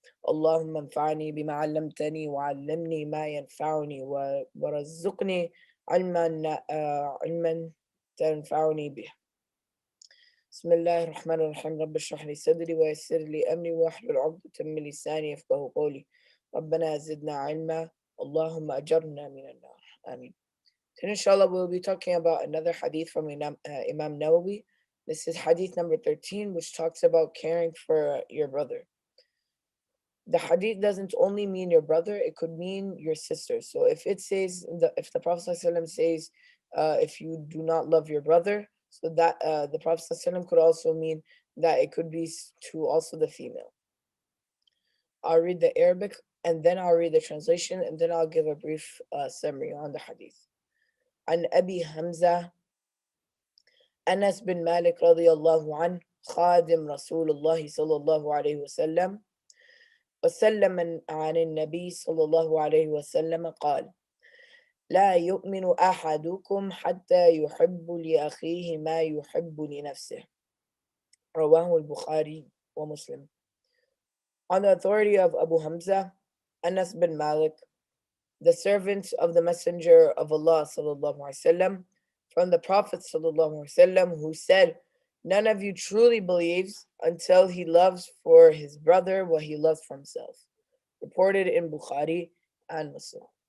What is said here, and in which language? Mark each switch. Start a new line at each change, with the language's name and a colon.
Arabic: اللهم انفعني بما علمتني وعلمني ما ينفعني ورزقني علما تنفعني به. بسم الله الرحمن الرحيم. رب اشرح لي صدري ويسر لي أمري واحلل عقدة من لساني يفقهوا قولي. ربنا زدنا علما، اللهم أجرنا من النار. آمين.
English: Today, inshallah, we'll be talking about another hadith from Imam Nawawi. This is hadith number 13, which talks about caring for your brother. The hadith doesn't only mean your brother, it could mean your sister. So if it says, if the Prophet ﷺ says, if you do not love your brother, so that the Prophet ﷺ could also mean that it could be to also the female. I'll read the Arabic and then I'll read the translation and then I'll give a brief summary on the hadith.
Arabic: عن أبي حمزة أنس بن مالك رضي الله عنه خادم رسول الله صلى الله عليه وسلم وسلم عن النبي صلى الله عليه وسلم قال: لا يؤمن أحدكم حتى يحب لأخيه ما يحب لنفسه. رواه البخاري ومسلم.
English: On the authority of Abu Hamza, Anas bin Malik, the servant of the Messenger of Allah sallallahu alaihi wasallam, from the Prophet sallallahu alaihi wasallam, who said, "None of you truly believes until he loves for his brother what he loves for himself." Reported in Bukhari and Muslim.